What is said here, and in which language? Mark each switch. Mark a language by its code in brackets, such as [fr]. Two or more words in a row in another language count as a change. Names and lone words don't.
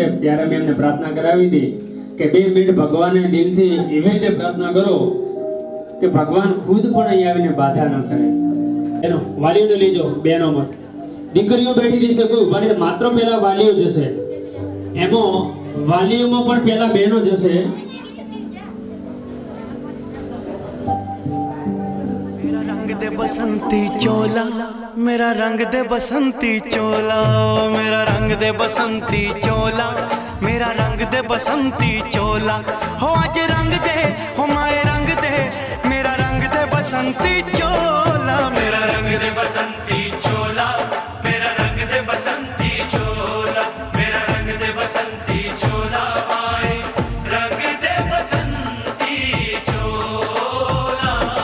[gu] ત્યારે મેં એમને પ્રાર્થના કરાવી હતી કે 2 મિનિટ ભગવાનને દિલથી એવી રીતે પ્રાર્થના કરો કે ભગવાન ખુદ પણ અહીં આવીને બાધા ન કરે. એનો વાલીઓને લેજો, બહેનો મત. દીકરીઓ બેઠી રહેશે, કોઈ ઉભા નહીં. માત્ર પહેલા વાલીઓ જશે. એમાં વાલીઓમાં પણ પહેલા બહેનો જશે. [hi] बसंती चोला मेरा रंग दे बसंती चोला मेरा रंग दे बसंती चोला मेरा रंग दे बसंती चोला हो आज रंग दे हो माए रंग दे मेरा रंग दे बसंती चोला मेरा रंग दे बसंती चोला मेरा रंग दे बसंती चोला मेरा रंग दे बसंती चोला माए रंग दे बसंती चोला।